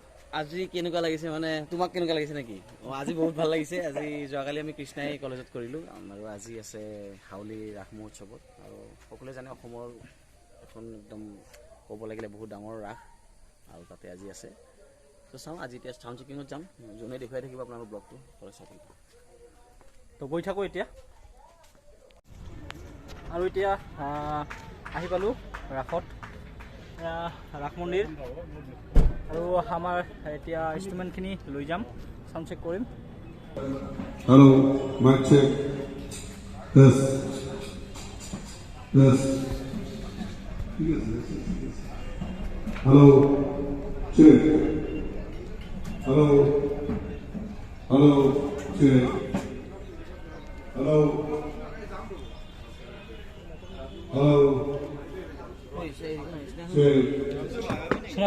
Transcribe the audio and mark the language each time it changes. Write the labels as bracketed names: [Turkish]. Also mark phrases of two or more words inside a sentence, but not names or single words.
[Assamese] আজি কেনেকুৱা লাগিছে মানে তোমাক কেনেকুৱা লাগিছে নেকি আজি বহুত ভাল লাগিছে আজি যোৱাকালি আমি কৃষ্ণাই কলেজত কৰিলো আৰু আজি আছে হাউলি ৰাস মহোৎসৱত আৰু সকলোৱে জানে অসমৰ এখন একদম ক'ব লাগিলে বহুত ডাঙৰ ৰাস আৰু তাতে আজি আছে তো চাওঁ আজি এতিয়া [English] sound checkingত [Assamese] যাম যোনে দেখুৱাই থাকিব আপোনালোকৰ ব্লগটো চাই তো গৈ থাকোঁ এতিয়া আৰু এতিয়া আহি পালোঁ ৰাসত ৰাস মন্দিৰ আৰু আমাৰ এতিয়া ইনষ্ট্ৰুমেণ্টখিনি লৈ যাম [English] sound check [Assamese] কৰিম [English] hello mic check yes hello check hello check hello Hello,